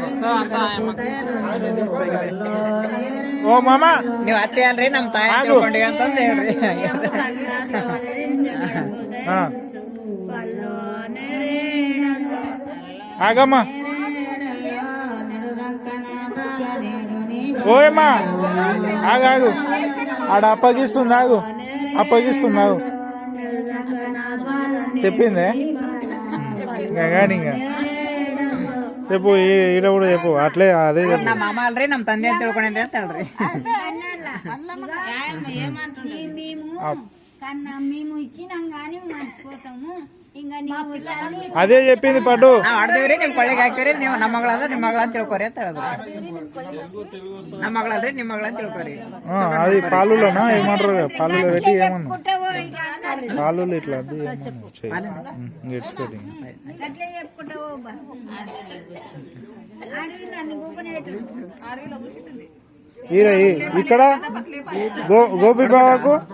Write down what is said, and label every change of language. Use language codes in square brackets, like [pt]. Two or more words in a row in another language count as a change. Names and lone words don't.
[te] ఓ మామ [kn] ನೀವು ಅತ್ತೆ ಅಲ್ರಿ ನಮ್ಮ ತಾಯಿ ತಿಳ್ಕೊಂಡಿ ಅಂತಂದು ಹೇಳ್ರಿ [te] ಆಗಮ್ಮ ఓయమ్మా ఆగాగు ఆడ అప్పగిస్తుంది ఆగు అప్పగిస్తుంది ఆగు చెప్పిందే కానీ ఇంకా చెప్పు ఈడ కూడా చెప్పు అట్లే అదే చెప్పు [kn] ನಮ್ಮ ಮಾಮ ಅಲ್ರಿ ನಮ್ಮ ತಂದೆ ಅಂತ ತಿಳ್ಕೊಂಡ್ರಿ ಅಂತ ಹೇಳ್ರಿ [te] మేము ఇచ్చినాం కానీ మర్చిపోతాము అదే చెప్పింది పట్టు [kn] ಆಡ್ದೇವ್ರಿ ನಿಮ್ ಕೊಳ್ಳಿಗೆ ಹಾಕಿವ್ರಿ ನೀವು ನಮ್ಮ ಮಗಳಂದ್ರೆ ನಿಮ್ಮ ಮಗಳ ಅಂತ ತಿಳ್ಕೊರಿ ಅಂತ ಹೇಳಿದ್ರು ನಮ್ಮ ಮಗಳಲ್ರಿ ನಿಮ್ಮ ಮಗಳ ಅಂತ ತಿಳ್ಕೊರಿ [te] అది పాలులోనా ఏమంటారు పాలులో పెట్టి ఏమన్నా పాలులో ఇట్లా అది ఈడ ఇక్కడ గోపి బాబాకు